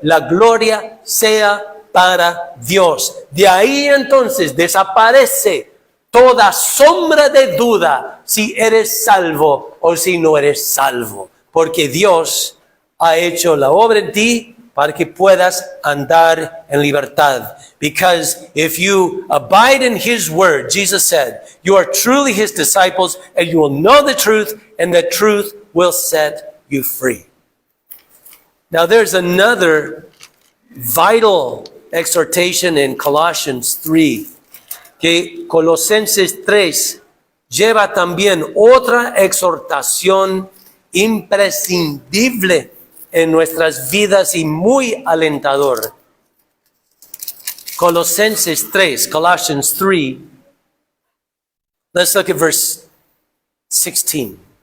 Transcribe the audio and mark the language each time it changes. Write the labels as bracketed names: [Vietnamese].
[Spanish] La gloria sea para Dios. De ahí entonces desaparece toda sombra de duda si eres salvo o si no eres salvo. Porque Dios ha hecho la obra en ti para que puedas andar en libertad. [English] Because if you abide in His word, Jesus said, you are truly His disciples and you will know the truth and the truth will set you free. Now there's another vital exhortation in Colossians 3. [Spanish] Que Colosenses 3 lleva también otra exhortación imprescindible en nuestras vidas y muy alentador. [English] Colosenses 3, Colossians 3. Let's look at verse 16.